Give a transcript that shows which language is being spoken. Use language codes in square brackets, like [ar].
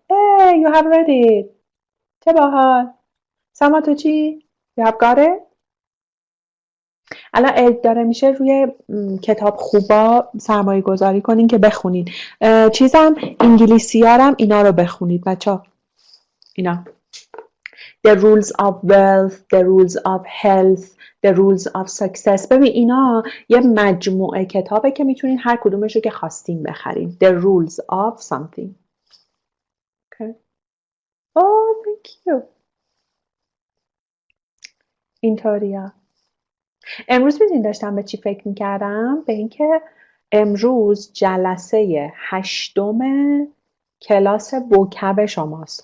[en] Hey, you have read it. [fa] چه باحال. سما تو چی؟ [en] You have got it؟ [fa] الان عید داره میشه، روی کتاب خوبا سرمایه گذاری کنین که بخونین. چیزم انگلیسیارم اینا رو بخونید بچه. [en] اینا The rules of wealth, the rules of health, the rules of success. [fa] ببین اینا یه مجموعه کتابه که میتونین هر کدومش رو که خواستین بخرین. [en] The rules of something. Okay. Oh, thank you. [fa] اینطوریا. امروز میدونین داشتم به چی فکر میکردم؟ به اینکه امروز جلسه 8 کلاس بوکب شماست.